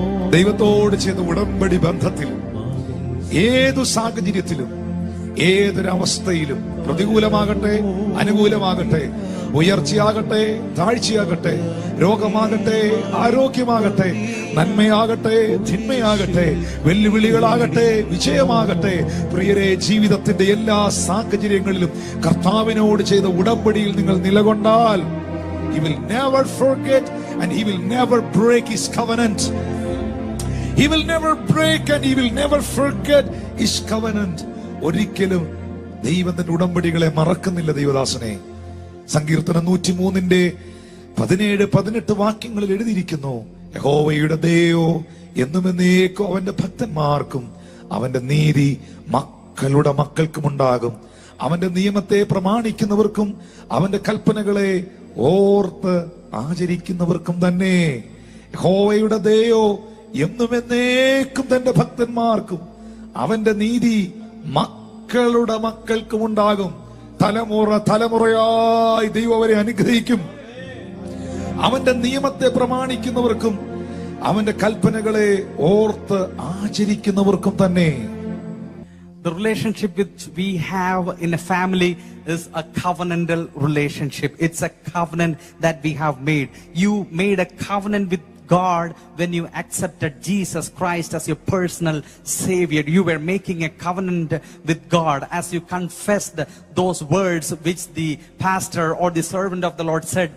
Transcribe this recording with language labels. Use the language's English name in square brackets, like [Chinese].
[Malayalam] ദൈവത്തോട് ചെയ്ത ഉടമ്പടി ബന്ധത്തിൽ ഏതു സാഹചര്യത്തിലും, ഏതൊരവസ്ഥയിലും, പ്രതികൂലമാകട്ടെ അനുകൂലമാകട്ടെ, ഉയർച്ചയാകട്ടെ താഴ്ചയാകട്ടെ, രോഗമാകട്ടെ ആരോഗ്യമാകട്ടെ, നന്മയാകട്ടെ തിന്മയാകട്ടെ, വെല്ലുവിളികളാകട്ടെ വിജയമാകട്ടെ, പ്രിയരെ, ജീവിതത്തിന്റെ എല്ലാ സാഹചര്യങ്ങളിലും കർത്താവിനോട് ചെയ്ത ഉടമ്പടിയിൽ നിങ്ങൾ നിലകൊണ്ടാൽ, [English] He will never forget and He will never break His covenant. He will never break and He will never forget His covenant. [Malayalam] ഒരിക്കലും ദൈവത്തിന്റെ ഉടമ്പടികളെ മറക്കുന്നില്ല ദൈവദാസനെ. സങ്കീർത്തനം 103:17-18 വാക്യങ്ങളിൽ എഴുതിയിരിക്കുന്നു, യഹോവയുടെ ദയോ എന്നുമെന്നേക്കും അവന്റെ ഭക്തന്മാർക്കും അവന്റെ നീതി മക്കളുടെ മക്കൾക്കും ഉണ്ടാകും. അവന്റെ നിയമത്തെ പ്രമാണിക്കുന്നവർക്കും അവന്റെ കൽപ്പനകളെ ഓർത്ത് ആചരിക്കുന്നവർക്കും തന്നെ. യഹോവയുടെ ദയോ എന്നുമെന്നേക്കും തന്റെ ഭക്തന്മാർക്കും അവന്റെ നീതി മക്കളുടെ മക്കൾക്കും ഉണ്ടാകും. തലമുറ തലമുറയായി ദൈവം അവരെ അനുഗ്രഹിക്കും. അവന്റെ നിയമത്തെ പ്രമാണിക്കുന്നവർക്കും അവന്റെ കൽപ്പനകളെ ഓർത്ത് ആചരിക്കുന്നവർക്കും തന്നെ. [English] The relationship which we have in a family is a covenantal relationship. It's a covenant that we have made. You made a covenant with God when you accepted Jesus Christ as your personal Savior. You were making a covenant with God as you confessed those words which the pastor or the servant of the Lord said.